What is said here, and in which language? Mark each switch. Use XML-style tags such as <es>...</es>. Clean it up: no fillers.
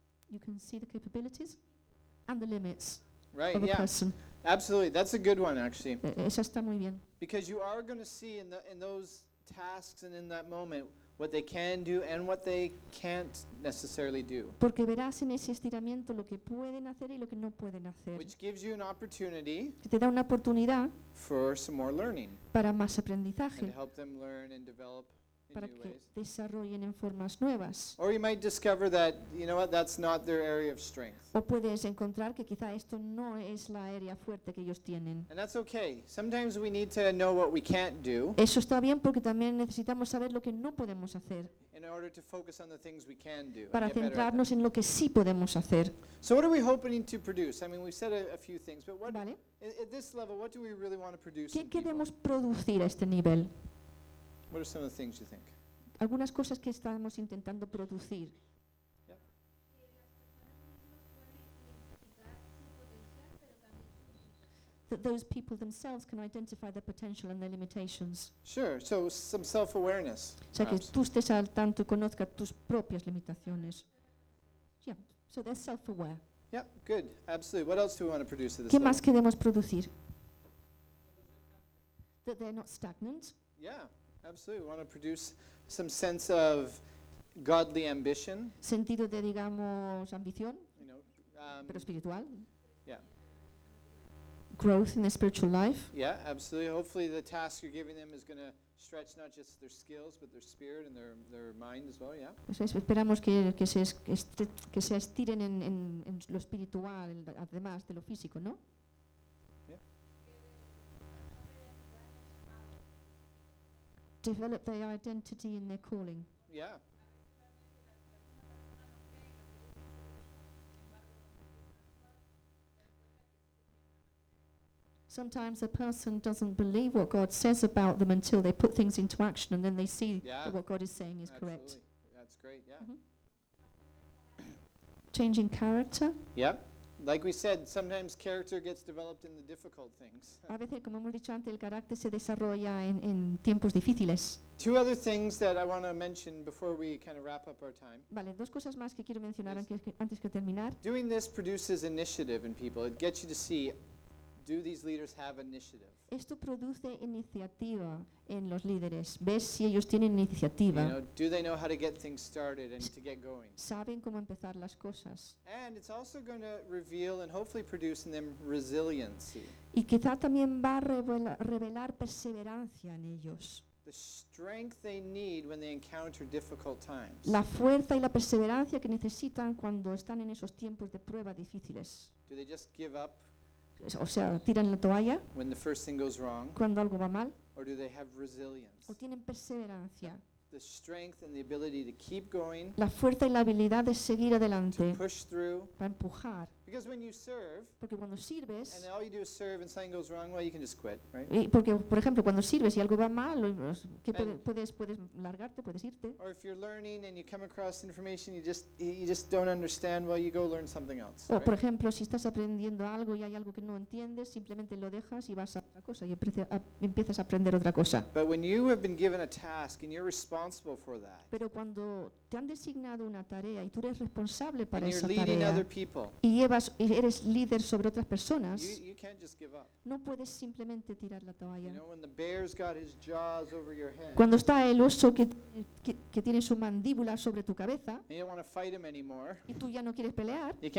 <en>You can see the capabilities and the limits right, of a yeah. person. Absolutely, that's a good one actually.</en> <es>Eso está muy bien.</es> <en>Because you are going to see in those tasks and in that moment what they can do and what they can't necessarily do.</en> <es>Porque verás en ese estiramiento lo que pueden hacer y lo que no pueden hacer.</es> <en>Which gives you an opportunity.</en> <es>Que te da una oportunidad.</es> <en>For some more learning.</en> <es>Para más aprendizaje.</es> <en>And to help them learn and develop in new ways.</en> <es>Para que desarrollen en formas nuevas.</es> <en>Or you might discover that, you know what, that's not their area of strength.</en> <es>O puedes encontrar que quizá esto no es la área fuerte que ellos tienen.</es> <en>And that's okay. Sometimes we need to know what we can't do.</en> <es>Eso está bien porque también necesitamos saber lo que no podemos hacer.</es> <en>In order to focus on the things we can do.</en> <es>Para centrarnos en lo que sí podemos hacer.</es> <en>So what are we hoping to produce? I mean, we've said a few things, but what...</en> <es>Vale.</es> <en>At this level, what do we really want to produce?</en> <es>¿Qué queremos producir a este nivel?</es> <en>What are some of the things you think?</en> <es>Algunas cosas que estamos intentando producir.</es> <en>Yeah. That those people themselves can identify their potential and their limitations. Sure. So some self-awareness.</en> <es>O sea que tú estés al tanto y conozcas tus propias limitaciones.</es> <en>Yeah. So they're self-aware. Yeah, good. Absolutely. What else do we want to produce at this</en> <es>¿Qué</es> <en>level?</en> <es>Más queremos producir?</es> <en>That they're not stagnant. Yeah, absolutely. We want to produce some sense of godly ambition.</en> <es>Sentido de, digamos, ambición, pero espiritual.</es> <en>Yeah. Growth in their spiritual life. Yeah, absolutely. Hopefully the task you're giving them is going to stretch not just their skills but their spirit and their mind as well, yeah.</en> <es>Pues eso, esperamos que se estiren en lo espiritual además de lo físico, ¿no?</es> <en>Yeah. Develop their identity and their calling. Yeah. Sometimes a person doesn't believe what God says about them until they put things into action and then they see yeah. that what God is saying is Absolutely. Correct. That's great, yeah. Mm-hmm. Changing character. Yeah. Like we said, sometimes character gets developed in the difficult things.</en> <es>A veces, como hemos dicho antes, el carácter se desarrolla en tiempos difíciles.</es> <en>Two other things that I want to mention before we kind of wrap up our time.</en> <es>Vale, dos cosas más que quiero mencionar antes que terminar.</es> <en>Doing this produces initiative in people. It gets you to see... Do these leaders have initiative?</en> <es>Esto produce iniciativa en los líderes. Ves si ellos tienen iniciativa.</es> <en>You know, do they know how to get things started and to get going?</en> <es>Saben cómo empezar las cosas.</es> <en>And it's also going to reveal and hopefully produce in them resiliency.</en> <es>Y quizá también va a revelar perseverancia en ellos.</es> <en>The strength they need when they encounter difficult times.</en> <es>La fuerza y la perseverancia que necesitan cuando están en esos tiempos de prueba difíciles.</es> <en>Do they just give up?</en> <es>O sea, tiran la toalla</es> <en>when the first thing goes wrong,</en> <es>cuando algo va mal</es> <en>or do they have resilience?</en> <es>O tienen perseverancia.</es> <en>the strength and the ability to keep going,</en> <es>la fuerza y la habilidad de seguir adelante,</es> <en>to push through,</en> <es>para empujar.</es> <en>Because when you serve,</en> <es>porque cuando sirves,</es> <en>and all you do is serve and something goes wrong, well, you can just quit, right?</en> <es>Y porque, por ejemplo, cuando sirves y algo va mal, ¿qué puedes largarte, puedes irte?</es> <en>Or if you're learning and you come across information you just don't understand, well, you go learn something else.</en> <es>O, por ejemplo, si estás aprendiendo algo y hay algo que no entiendes, simplemente lo dejas y vas a otra cosa y empiezas a aprender otra cosa.</es> <en>But when you have been given a task and you're responsible for that,</en> <es>pero cuando te han designado una tarea y tú eres responsable para</es> <en>and</en> <es>esa</es> <en>you're leading</en> <es>tarea</es> <en>other people,</en> <es>y eres líder sobre otras personas,</es> <en>you</en> <es>no puedes simplemente tirar la toalla.</es> <en>You know,</en> <es>cuando está el oso que tiene su mandíbula sobre tu cabeza y tú ya no quieres pelear,</es>